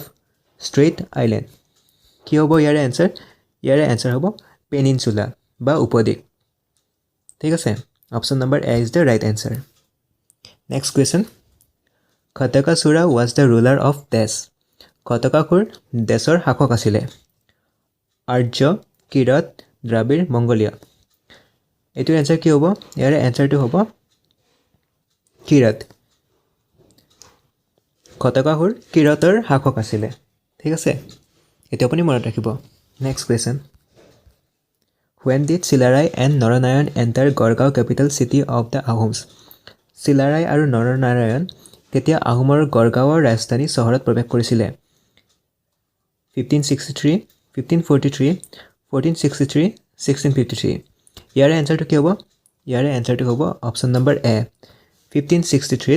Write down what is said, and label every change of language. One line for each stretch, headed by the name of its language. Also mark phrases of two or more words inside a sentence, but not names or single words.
English: strait island
Assamese: কি হ'ব ইয়াৰে এনচাৰ হ'ব পেনিনচুলা বা উপদ্বীপ ঠিক আছে
English: option number A is the right answer next question Khatkasura was the ruler of Desh
Assamese: খটকাসুৰ দেশৰ শাসক আছিলে আৰ্য কিৰত দ্ৰাবিড় মংগোলীয় এইটোৰ এনচাৰ কি হ'ব ইয়াৰে এনচাৰটো হ'ব কিৰত খটকাসুৰ কিৰতৰ শাসক আছিলে ঠিক আছে এইটো আপুনি মনত ৰাখিব
English: next question When did Chilarai and Naranayan enter Gorgaon capital city of the Ahoms?
Assamese: চিলাৰাই আৰু নৰনাৰায়ণ কেতিয়া আহোমৰ গড়গাঁৱৰ ৰাজধানী চহৰত প্ৰৱেশ কৰিছিলে 1563 1543 1463 1653 ইয়াৰে এনচাৰটো কি হ'ব ইয়াৰে এনচাৰটো হ'ব
English: option number A
Assamese: 1563